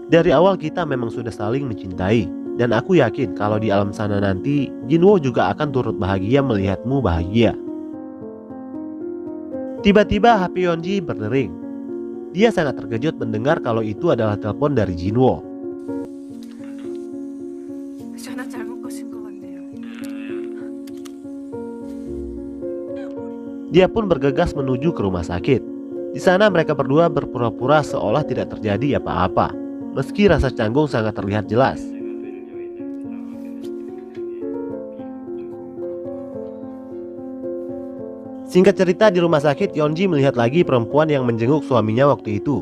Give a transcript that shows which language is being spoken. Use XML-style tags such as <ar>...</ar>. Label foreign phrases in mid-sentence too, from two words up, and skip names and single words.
<id>Dari awal kita memang sudah saling mencintai. Dan aku yakin kalau di alam sana nanti, Jinwo juga akan turut bahagia melihatmu bahagia. Tiba-tiba HP Yeonji berdering. Dia sangat terkejut mendengar kalau itu adalah telepon dari Jinwo.</id> <ko>전화 잘못 거신 것 같네요.</ko> <id>Dia pun bergegas menuju ke rumah sakit. Di sana mereka berdua berpura-pura seolah tidak terjadi apa-apa, meski rasa canggung sangat terlihat jelas. Singkat cerita, di rumah sakit Yeonji melihat lagi perempuan yang menjenguk suaminya waktu itu.</id>